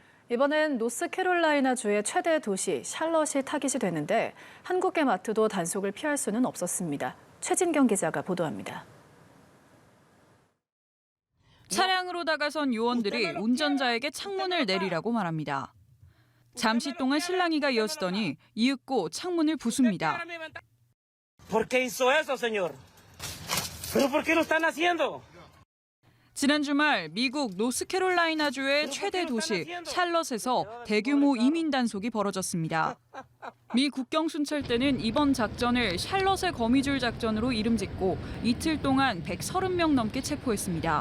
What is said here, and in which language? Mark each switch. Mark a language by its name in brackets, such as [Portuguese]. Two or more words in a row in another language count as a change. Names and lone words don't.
[Korean] 이번엔 노스캐롤라이나주의 최대 도시 샬럿이 타깃이 되는데 한국계 마트도 단속을 피할 수는 없었습니다. 최진경 기자가 보도합니다. 차량으로 다가선 요원들이 운전자에게 창문을 내리라고 말합니다. 잠시 동안 실랑이가 이어지더니 이윽고 창문을 부숩니다. [Spanish] ¿Por qué hizo eso, señor? ¿Pero por qué lo están haciendo? [Korean] 지난 주말 미국 노스캐롤라이나주의 최대 도시 샬럿에서 대규모 이민 단속이 벌어졌습니다. 미 국경 순찰대는 이번 작전을 샬럿의 거미줄 작전으로 이름 짓고 이틀 동안 130명 넘게 체포했습니다.